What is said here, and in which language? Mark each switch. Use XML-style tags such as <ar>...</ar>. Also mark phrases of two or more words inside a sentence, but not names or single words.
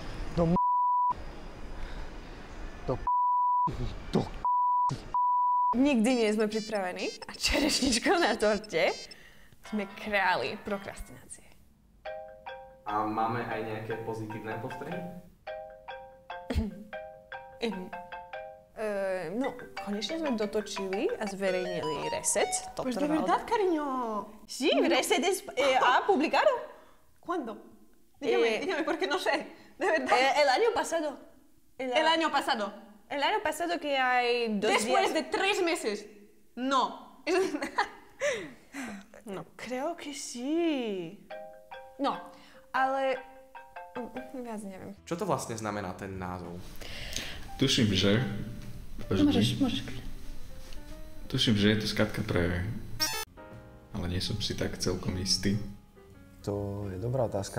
<sk>Nikdy nie sme pripravení a čerešničkou na torte sme králi prokrastinácie. A máme aj nejaké pozitívne postrehy? No, konečne sme dotočili a zverejnili reset.</sk> <es>Pues de verdad, cariño. Sí, reset ha publicado. ¿Cuándo? Dígame, porque no sé. De verdad. El año pasado. El año pasado. El año pasado que hay 2 Después días... de 3 meses. No. No, creo que sí. No,</es> <sk>ale... Viac neviem. Čo to vlastne znamená ten názov? Tuším, že... Môžeš. Tuším, že je to skrátka pre... Ale nie som si tak celkom istý. To je dobrá otázka.</sk>